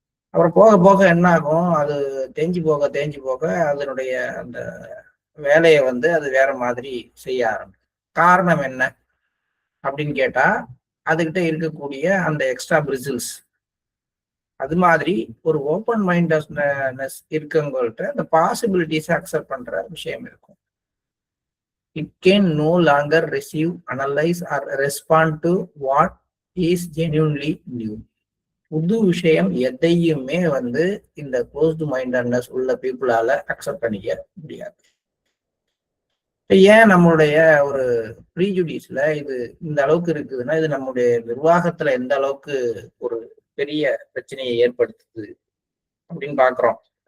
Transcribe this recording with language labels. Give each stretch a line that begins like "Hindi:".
Tamil: அப்புறம் போக போக என்ன ஆகும், அது தேஞ்சு போக அதனுடைய அந்த வேலையை அது வேற மாதிரி செய்ய ஆரம்பிக்கும். காரணம் என்ன அப்படின்னு கேட்டா, அதுகிட்ட இருக்கக்கூடிய அந்த எக்ஸ்ட்ரா பிரிசில்ஸ். அது மாதிரி ஒரு ஓப்பன் மைண்டட்னஸ் இருக்கவங்கள்ட்ட அந்த பாசிபிலிட்டிஸை அக்செப்ட் பண்ற விஷயம் இருக்கும்.
English: It can no longer receive, analyze or respond to what is genuinely new.
Tamil: புது விஷயம் எதையுமே இந்த க்ளோஸ்டு மைண்டட்னஸ் உள்ள பீப்புளால அக்செப்ட் பண்ணிக்க முடியாது. ஏன் நம்மளுடைய ஒரு ப்ரீஜுடிஸ்ல இது இந்த அளவுக்கு இருக்குதுன்னா, இது நம்முடைய நிர்வாகத்துல எந்த அளவுக்கு ஒரு பெரிய பிரச்சனையை ஏற்படுத்துது அப்படின்னு பாக்குறோம்.